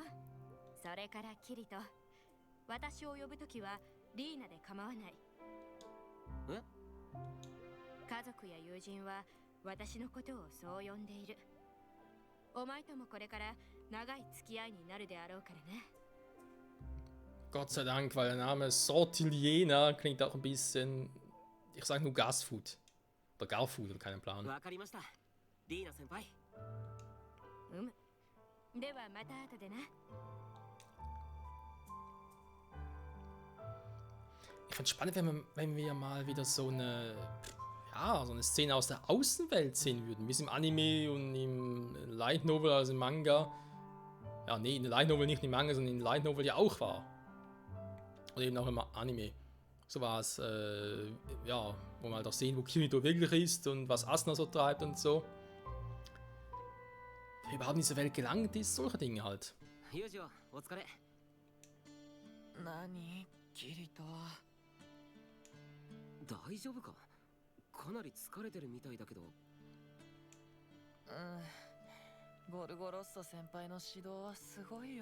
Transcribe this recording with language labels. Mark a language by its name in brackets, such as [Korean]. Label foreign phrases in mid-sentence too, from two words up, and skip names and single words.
[Japanese] それからキリト、私を呼ぶときはリーナで構わない。え？家族や友人は私のことをそう呼んでいる。お前ともこれから長い付き合いになるであろうからね。 [German] Gott sei Dank, weil der Name Sortiliena klingt auch ein bisschen, ich sag nur Gasfood. Oder Garfood, oder keinen Plan. [Japanese] わかりました。リーナ先輩。ではまた後でな。 [German] Ich find's spannend, wenn wir mal wieder so eine Szene aus der Außenwelt sehen würden, wie es im Anime und im [English] Light Novel, [German] also im Manga. Ja, nee, in der [English] Light Novel [German] nicht im Manga, sondern in der [English] Light Novel [German] ja auch war. Oder eben auch im Anime. So war es, ja, wo man halt auch sehen, wo Kirito wirklich ist und was Asuna so treibt und so. Wie überhaupt in diese Welt gelangt ist, solche Dinge halt. [Japanese] 友情、お疲れ。何、キリト。大丈夫か？かなり疲れてるみたいだけど。ゴルゴロッソ先輩の指導はすごいよ。